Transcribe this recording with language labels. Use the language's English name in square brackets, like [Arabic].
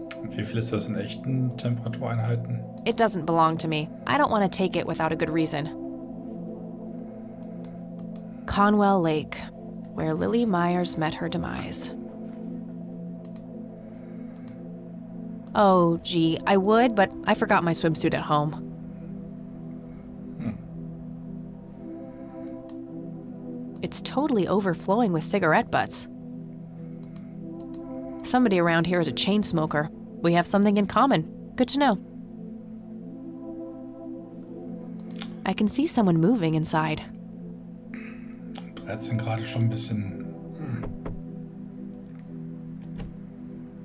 [German] Wie viel ist das in echten Temperatureinheiten? [English] It doesn't belong to me. I don't want to take it without a good reason. Conwell Lake, where Lily Myers met her demise. Oh, gee, I would, but I forgot my swimsuit at home. It's totally overflowing with cigarette butts. Somebody around here is a chain smoker. We have something in common. Good to know. I can see someone moving inside. [German] 13 Grad ist schon ein bisschen...